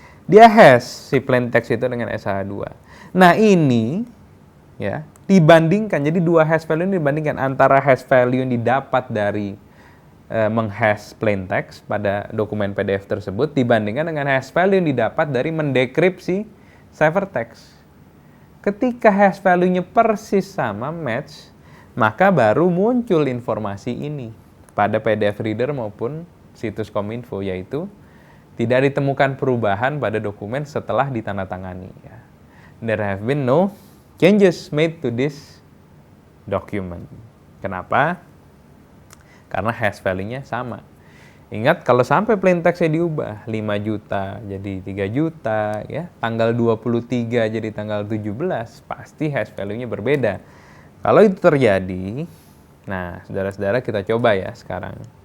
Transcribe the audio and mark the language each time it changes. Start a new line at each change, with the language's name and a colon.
Indonesian: Dia hash si plain text itu dengan SHA-2. Nah, ini ya dibandingkan, jadi 2 hash value ini dibandingkan antara hash value yang didapat dari menghash plain text pada dokumen PDF tersebut dibandingkan dengan hash value yang didapat dari mendekripsi ciphertext. Ketika hash value-nya persis sama, match, maka baru muncul informasi ini pada PDF reader maupun situs Kominfo, yaitu tidak ditemukan perubahan pada dokumen setelah ditandatangani.
English: There have been no changes made to this document.
Indonesian: Kenapa? Karena hash value-nya sama. Ingat, kalau sampai plain text-nya diubah 5 juta jadi 3 juta, ya, tanggal 23 jadi tanggal 17, pasti hash value-nya berbeda. Kalau itu terjadi, nah, saudara-saudara kita coba ya sekarang.